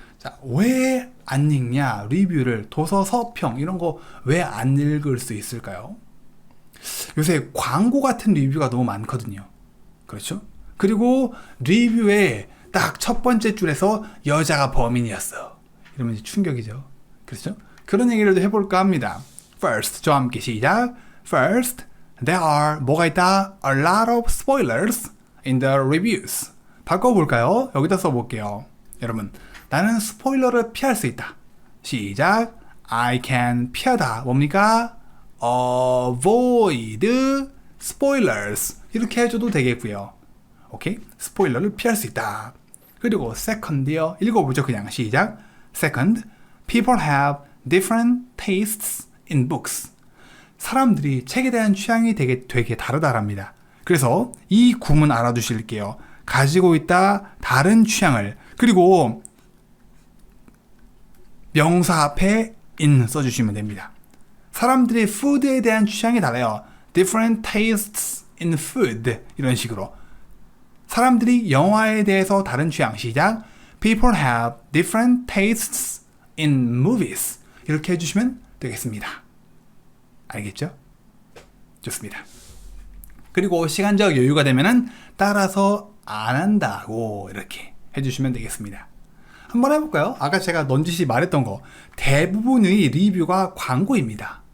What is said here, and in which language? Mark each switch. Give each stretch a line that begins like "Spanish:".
Korean: 자, 왜 안 읽냐? 리뷰를 도서, 서평 이런 거 왜 안 읽을 수 있을까요? 요새 광고 같은 리뷰가 너무 많거든요. 그렇죠? 그리고 리뷰에 딱 첫 번째 줄에서 여자가 범인이었어. 이러면 이제 충격이죠. 그렇죠? 그런 얘기를 해볼까 합니다. First, 저와 함께 시작.
English: First, there are
Korean: 뭐가 있다?
English: A lot of spoilers in the reviews.
Korean: 바꿔볼까요? 여기다 써볼게요. 여러분, 나는 스포일러를 피할 수 있다. 시작.
English: I can
Korean: 피하다. 뭡니까?
English: Avoid spoilers.
Korean: 이렇게 해줘도 되겠고요. 오케이? 스포일러를 피할 수 있다. 그리고 second요. 읽어보죠. 그냥 시작.
English: Second, people have different tastes in books.
Korean: 사람들이 책에 대한 취향이 되게 다르다랍니다. 그래서 이 구문 알아두실게요. 가지고 있다 다른 취향을. 그리고 명사 앞에 in 써주시면 됩니다. 사람들이 푸드에 대한 취향이 달라요.
English: Different tastes in food.
Korean: 이런 식으로. 사람들이 영화에 대해서 다른 취향. 시작.
English: People have different tastes in movies.
Korean: 이렇게 해주시면 되겠습니다. 알겠죠? 좋습니다. 그리고 시간적 여유가 되면은 따라서 안 한다고 이렇게 해주시면 되겠습니다. 한번 해볼까요? 아까 제가 넌지시 말했던 거 대부분의 리뷰가 광고입니다.